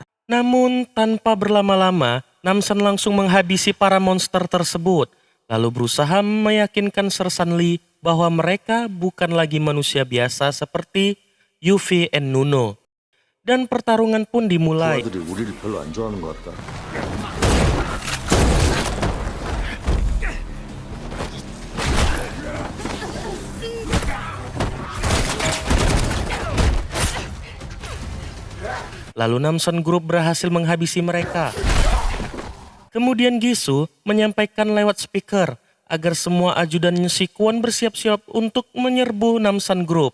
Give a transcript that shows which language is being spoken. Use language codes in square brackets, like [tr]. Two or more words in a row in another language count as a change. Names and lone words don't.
[id] Namun tanpa berlama-lama, Namsan langsung menghabisi para monster tersebut, lalu berusaha meyakinkan Sersan Lee bahwa mereka bukan lagi manusia biasa seperti Yuffie and Nuno. Dan pertarungan pun dimulai. [ko] 아들이 우리를 별로 안 좋아하는 것 같다. [id] Lalu Namsan Group berhasil menghabisi mereka. Kemudian Gishu menyampaikan lewat speaker agar semua ajudannya si Kwon bersiap-siap untuk menyerbu Namsan Group.